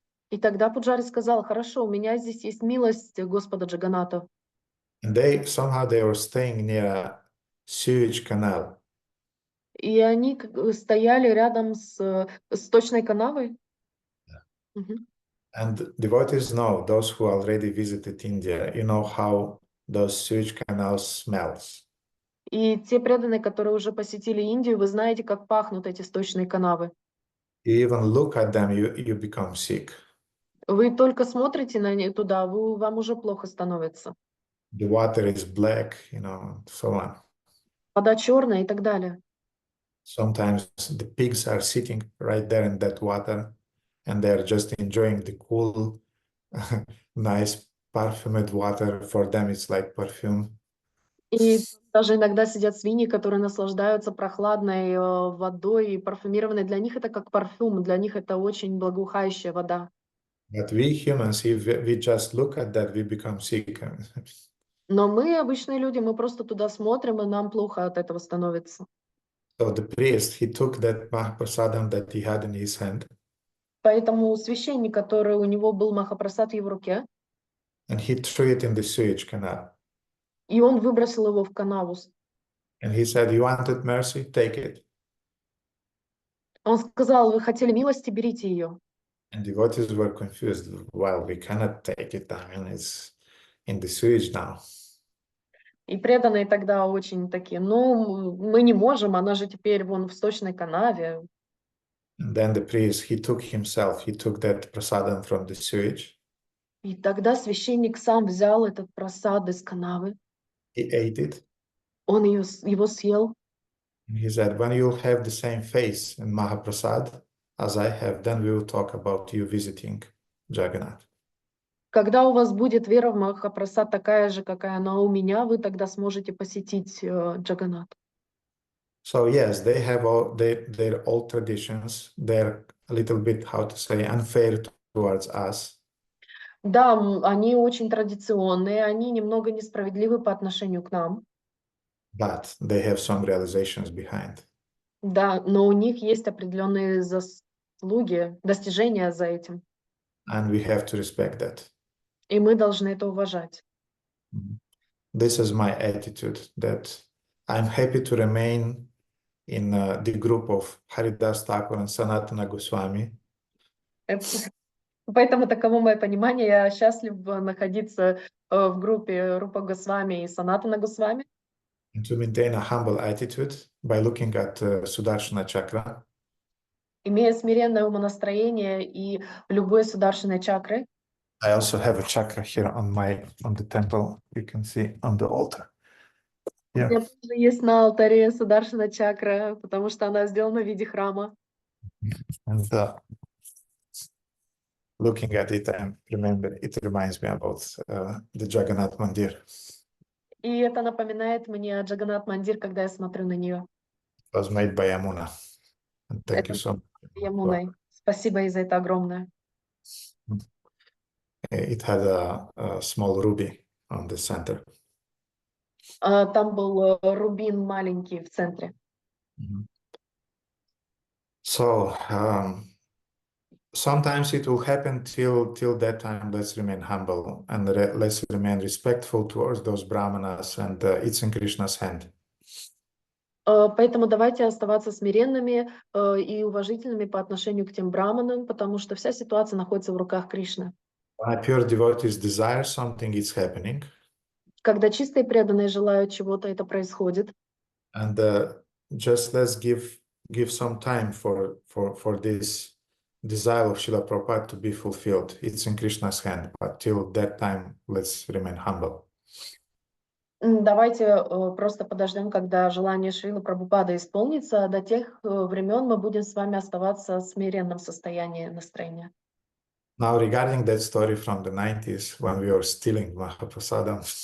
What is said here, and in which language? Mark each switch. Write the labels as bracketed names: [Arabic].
[Russian] И тогда пуджари сказал, хорошо, у меня здесь есть милость Господа Джаганната. [English] And somehow they were staying near a sewage canal. [Russian] И они стояли рядом с сточной канавой. [English] And devotees know, those who already visited India, you know how those sewage canals smells. [Russian] И те преданные, которые уже посетили Индию, вы знаете, как пахнут эти сточные канавы. [English] You even look at them, you become sick. [Russian] Вы только смотрите на них туда, вам уже плохо становится. [English] The water is black, so on. [Russian] Вода черная и так далее. [English] Sometimes the pigs are sitting right there in that water, and they're just enjoying the cool, nice perfumed water. For them, it's like perfume. [Russian] И даже иногда сидят свиньи, которые наслаждаются прохладной водой и парфюмированной. Для них это как парфюм, для них это очень благоухающая вода. [English] But we humans, if we just look at that, we become sick. [Russian] Но мы, обычные люди, мы просто туда смотрим, и нам плохо от этого становится. [English] So the priest, he took that Mahaprasadam that he had in his hand. [Russian] Поэтому священник, который у него был Махапрасад в его руке, [English] And he threw it in the sewage canal. [Russian] и он выбросил его в канаву. [English] And he said, you wanted mercy? Take it. [Russian] Он сказал, вы хотели милости, берите ее. [English] And devotees were confused. Well, we cannot take it. I mean, it's in the sewage now. [Russian] И преданные тогда очень такие, мы не можем, она же теперь вон в сточной канаве. [English] And then the priest, he took that prasadam from the sewage. [Russian] И тогда священник сам взял этот прасад из канавы. [English] He ate it. [Russian] Он его съел. [English] And he said, when you'll have the same face in Mahaprasad as I have, then we will talk about you visiting Jagannath. [Russian] Когда у вас будет вера в Махапрасад такая же, какая она у меня, вы тогда сможете посетить Джаганнат. [English] So yes, they have all their old traditions. They're a little bit, how to say, unfair towards us. [Russian] Да, они очень традиционные, они немного несправедливы по отношению к нам. [English] But they have some realizations behind. [Russian] Да, но у них есть определенные заслуги, достижения за этим. [English] And we have to respect that. [Russian] И мы должны это уважать. [English] This is my attitude, that I'm happy to remain in the group of Haridas Thakur and Sanatana Goswami. [Russian] Поэтому таково мое понимание. Я счастлив находиться в группе Рупа Госвами и Санатана Госвами. [English] And to maintain a humble attitude by looking at Sudarshana Chakra. [Russian] Имея смиренное умонастроение и любые сударшины чакры. [English] I also have a chakra here on the temple. You can see on the altar. [Russian] У меня тоже есть на алтаре сударшина чакра, потому что она сделана в виде храма. [English] And looking at it, I remember it reminds me about the Jagannath Mandir. [Russian] И это напоминает мне о Джаганнат Мандир, когда я смотрю на нее. [English] It was made by Yamuna. And thank you so much. [Russian] Ямуной. Спасибо ей за это огромное. [English] It had a small ruby on the center. [Russian] Там был рубин маленький в центре. [English] So sometimes it will happen till that time. Let's remain humble and let's remain respectful towards those brahmanas, and it's in Krishna's hand. [Russian] Поэтому давайте оставаться смиренными и уважительными по отношению к тем браманам, потому что вся ситуация находится в руках Кришны. [English] When pure devotees desire something, it's happening. [Russian] Когда чистые преданные желают чего-то, это происходит. [English] And just let's give some time for this desire of Srila Prabhupada to be fulfilled. It's in Krishna's hand, but till that time, let's remain humble. [Russian] Давайте просто подождем, когда желание Шрилы Прабхупады исполнится. До тех времен мы будем с вами оставаться в смиренном состоянии настроения. [English] Now, regarding that story from the 90s, when we were stealing Mahaprasadam.